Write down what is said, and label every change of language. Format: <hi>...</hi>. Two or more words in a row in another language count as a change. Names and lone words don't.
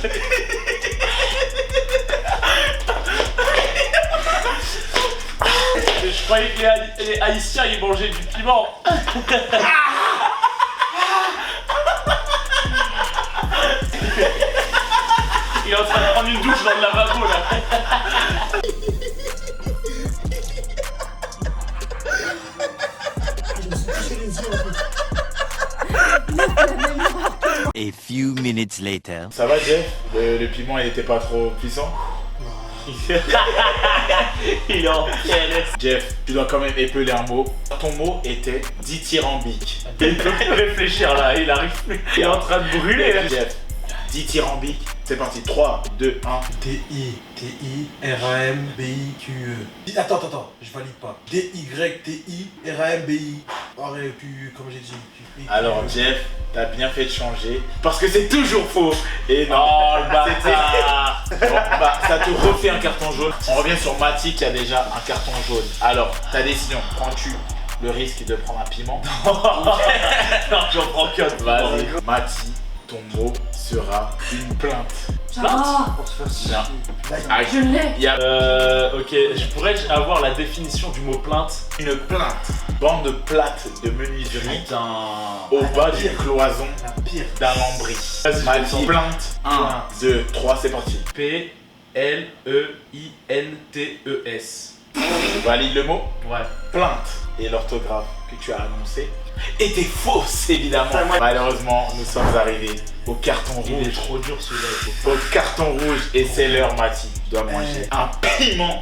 <fr>Je croyais que les Haïtiens ils mangeaient du piment. Il est en train de prendre une douche dans le lavabo là.</fr> <en>A few minutes later.</en> <fr>Ça va, Jeff? Le piment, il était pas trop puissant? Il est en PLS. Jeff, tu dois quand même épeler un mot. Ton mot était dithyrambique. Il peut plus réfléchir là, il arrive plus. Il est en train de brûler là. Jeff, dithyrambique. C'est parti. 3, 2, 1. D-I-T-I-R-A-M-B-I-Q-E. Attends, je valide pas. D-Y-T-I-R-A-M-B-I. Comme j'ai dit. Alors, Jeff, t'as bien fait de changer. Parce que c'est toujours faux. Et non. Oh le bâtard. Bon, bah, ça te refait un carton jaune. On revient sur Mathy qui a déjà un carton jaune. Alors, ta décision. Prends-tu le risque de prendre un piment? Non, j'en prends qu'un. Vas-y. Mathy, ton mot sera une plainte. Ça va. Bien. Je l'ai. Il y a Ok, je pourrais avoir la définition du mot plainte. une plainte. Bande plate de menuiserie Putain. au bas d'une cloison La pire. d'un lambris. Vas-y, je Mathy, descends. plainte. 1, 2, 3, c'est parti. P-L-E-I-N-T-E-S. Valide le mot. Ouais. Plainte. Et l'orthographe que tu as annoncé était fausse, évidemment. Malheureusement, nous sommes arrivés au carton Il est rouge. trop dur celui-là. Au carton rouge. Et c'est l'heure, Mathy. Tu dois manger un piment.</fr>